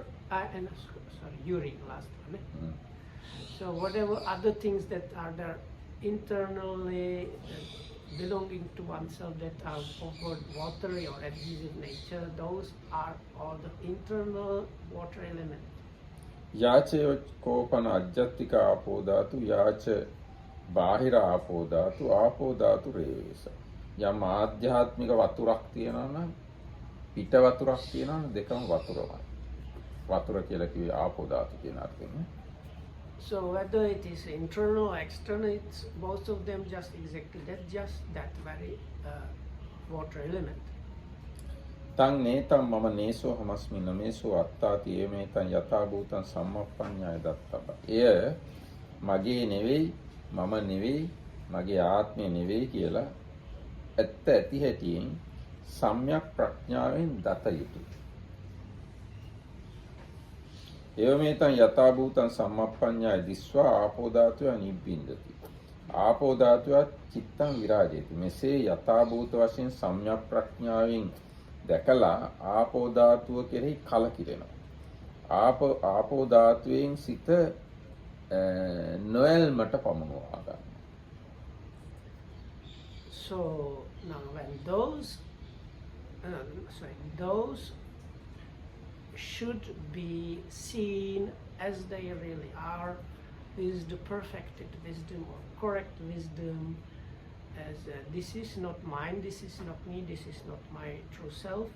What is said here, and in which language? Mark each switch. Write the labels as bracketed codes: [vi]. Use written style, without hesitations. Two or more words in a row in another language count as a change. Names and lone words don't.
[en] and urine, last one. So whatever other things that are there internally belonging to oneself that are of watery or adhesive nature, those are all the internal water elements. [pi] යාචය කෝපන අජ්ජත්තික ආපෝ ධාතු යාච බාහිර ආපෝ ධාතු ආපෝ ධාතු රේවේස. [si] යම් ආධ්‍යාත්මික වතුරක් තියෙනවා නම් පිට වතුරක් තියෙනවා නම් දෙකම වතුරමයි. වතුර කියලා කිව්වේ [pi] ආපෝ ධාතු [si] කියන අර්ථයෙන්. [en] So whether it is internal or external, it's both of them just exactly that very water element. [pi] තං නේතං මම නේසෝ හමස්මි නමේසෝ අත්තාති ඒමේතං යථා භූතං සම්මප්පඤ්ඤාය දත්තබ. [si] එය මගේ නෙවෙයි, මම නෙවෙයි, මගේ ආත්මය නෙවෙයි කියලා ඇත්ත ඇති හැටියෙන් සම්‍යක් ප්‍රඥාවෙන් දත යුතුය. [pi] ඒවමේතං යථා භූතං සම්මප්පඤ්ඤාය දිස්වා ආපෝ ධාතුව නිබ්බින්දති. ආපෝ ධාතුවත් චිත්තං විරාජේති. [si] මෙසේ යථා භූත වශයෙන් සම්‍යක් ප්‍රඥාවෙන් දැකලා ආපෝ ධාතුව කෙරෙහි කලකිරෙනවා. ආපෝ ධාතුවෙන් සිත නොයල්මට පමුණුවා ගන්න. [en] So now when those should be seen as they really are, with the perfected wisdom or correct wisdom, as this is not mine, this is not me, this is not my true self.